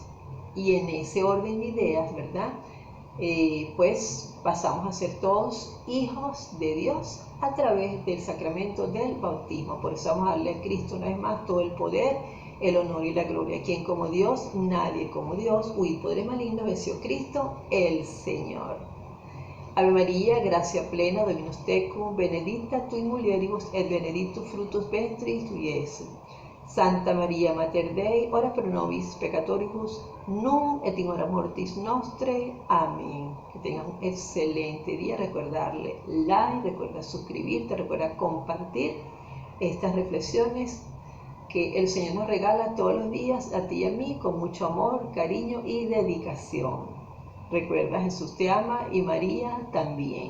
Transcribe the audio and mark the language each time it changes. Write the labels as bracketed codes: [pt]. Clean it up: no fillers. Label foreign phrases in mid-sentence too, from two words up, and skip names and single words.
[es] Y en ese orden de ideas, ¿verdad?, pues pasamos a ser todos hijos de Dios a través del sacramento del bautismo. Por eso vamos a darle a Cristo una vez más todo el poder, el honor y la gloria. ¿Quién como Dios? Nadie como Dios. Huid poderes malignos, venció Cristo el Señor. [la] Ave María, gracia plena, Dominus tecum, benedicta tu in mulieribus et benedictus fructus ventris tui, Iesus. Santa María Mater Dei, ora pro nobis peccatoribus, nunc et in hora mortis nostre. Amén. [es] Que tengas un excelente día. Recuerda darle like, recuerda suscribirte, recuerda compartir estas reflexiones que el Señor nos regala todos los días, a ti y a mí, con mucho amor, cariño y dedicación. Recuerda, Jesús te ama y María también.